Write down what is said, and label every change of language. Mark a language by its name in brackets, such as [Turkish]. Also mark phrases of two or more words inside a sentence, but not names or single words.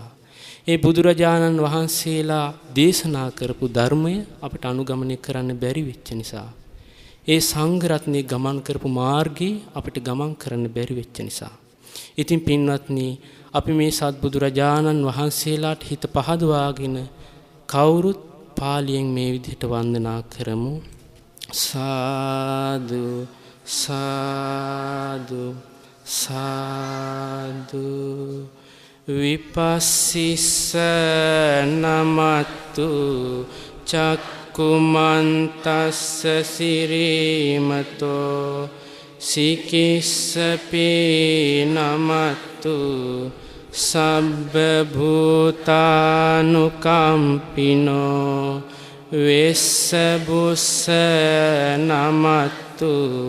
[Sinhala] ඒ බුදුරජාණන් වහන්සේලා දේශනා කරපු ධර්මය අපට අනුගමනය කරන්න බැරි වෙච්ච නිසා. ඒ සංඝ රත්නයේ ගමන් කරපු මාර්ගයේ අපිට ගමන් කරන්න බැරි වෙච්ච නිසා. ඉතින් පින්වත්නි, අපි මේ සත්බුදුරජාණන් වහන්සේලාට හිත පහදවාගෙන කවුරුත් පාලියෙන් මේ විදිහට වන්දනා කරමු. [Pali] සාදු සාදු සාදු. විපස්සිස්ස නමත්තු චක්කුමන්තස්ස සිරීමතෝ සිකිස්සපි නමත්තු සබ්බ භූතානුකම්පිනෝ වෙස්ස බුස්ස නමත්තු